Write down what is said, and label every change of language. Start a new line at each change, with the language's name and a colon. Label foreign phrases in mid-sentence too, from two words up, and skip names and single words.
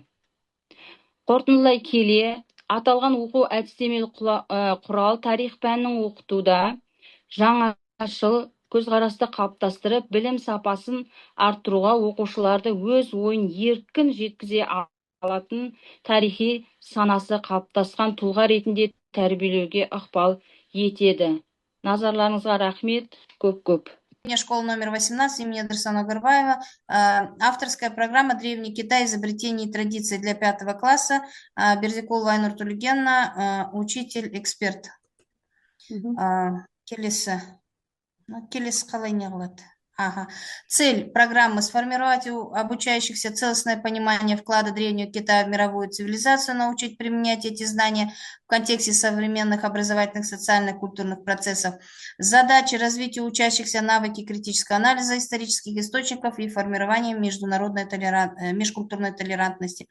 Kazakh: Қорытындылай келе, аталған оқу әдістемелік құрал тарих пәнінің оқытуда жаңашыл көзқарасты қалыптастырып, білім сапасын арттыруға, оқушыларды өз ойын еркін жеткізе алатын тарихи санасы қалыптасқан тұлға ретінде тәрбиелеуге ықпал етеді. Назарларыңызға рахмет, көп-көп.
Russian: Школа номер 18 имени Дарсана Горбаева. Авторская программа «Древний Китай. Изобретения и традиции» для 5 класса. Берзикулова Айнур Тулегенна, учитель-эксперт.
Kazakh: Келесі қалай не қылады?
Russian: Цель программы – сформировать у обучающихся целостное понимание вклада Древнего Китая в мировую цивилизацию, научить применять эти знания в контексте современных образовательных, социальных, культурных процессов. Задачи – развитие учащихся навыки критического анализа исторических источников и формирования межкультурной толерантности.